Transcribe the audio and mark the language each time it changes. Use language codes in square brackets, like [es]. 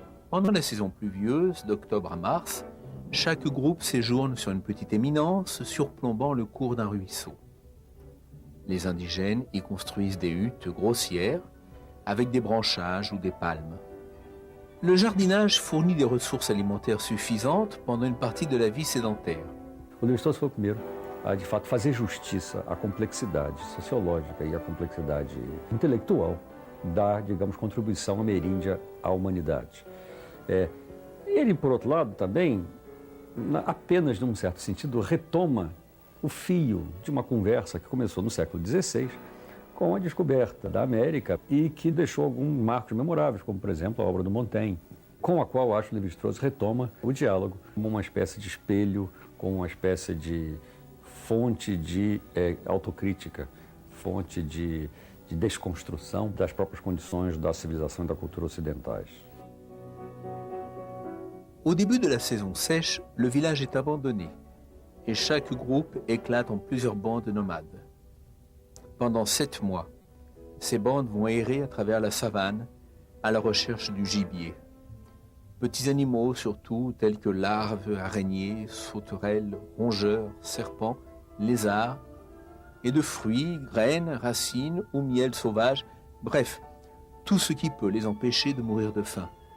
[fr] Pendant la saison pluvieuse, d'octobre à mars, chaque groupe séjourne sur une petite éminence surplombant le cours d'un ruisseau. Les indigènes y construisent des huttes grossières avec des branchages ou des palmes. Le jardinage fournit des ressources alimentaires suffisantes pendant une partie de la vie sédentaire. [pt] O Lévi-Strauss foi o primeiro a, de fato, fazer justiça à complexidade sociológica e à complexidade intelectual da, digamos, contribuição ameríndia à humanidade. Ele, por outro lado, também, apenas num certo sentido, retoma o fio de uma conversa que começou no século XVI com a descoberta da América e que deixou alguns marcos memoráveis, como, por exemplo, a obra do Montaigne, com a qual, acho, Lévi-Strauss retoma o diálogo como uma espécie de espelho, como uma espécie de fonte de autocrítica, fonte de desconstrução das próprias condições da civilização e da cultura ocidentais. [fr] Au début de la saison sèche, le village est abandonné et chaque groupe éclate en plusieurs bandes nomades. Pendant 7 mois, ces bandes vont errer à travers la savane à la recherche du gibier. Petits animaux surtout, tels que larves, araignées, sauterelles, rongeurs, serpents, lézards, et de fruits, graines, racines ou miel sauvage, bref, tout ce qui peut les empêcher de mourir de faim.